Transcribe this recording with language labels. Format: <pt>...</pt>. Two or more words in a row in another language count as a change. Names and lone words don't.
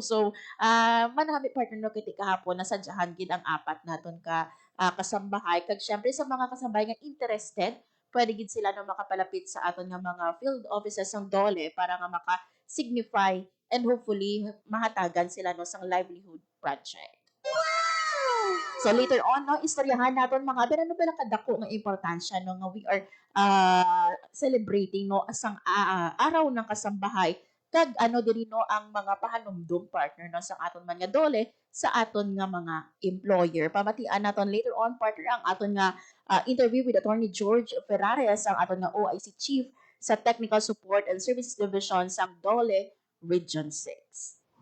<hil>So manami partner no kiti kahapon nasadyahan gid ang apat naton ka kasambahay kag syempre sa mga kasambahay nga interested pwede gid sila no makapalapit sa aton nga mga</hil> <en>field offices</en> <hil>ng dole para nga maka-signify</hil> <en>and hopefully</en> <hil>mahatagan sila no sang</hil> <en>livelihood project.</en> <hil>So</hil> <en>later on</en> <hil>no istoryahan naton mga ano ba nakadako nga importansya no nga</hil> <en>we are celebrating</en> <hil>no asang araw ng kasambahay kag ano diri no ang mga pahanumdum partner no sa aton man nga dole sa aton nga mga employer. Pamatian naton</hil> <en>later on</en> <hil>partner ang aton nga</hil> <en>interview with</en> <hil>Attorney George Ferrares ang aton nga OIC Chief sa Technical Support and Services Division sa Dole Region 6.</hil>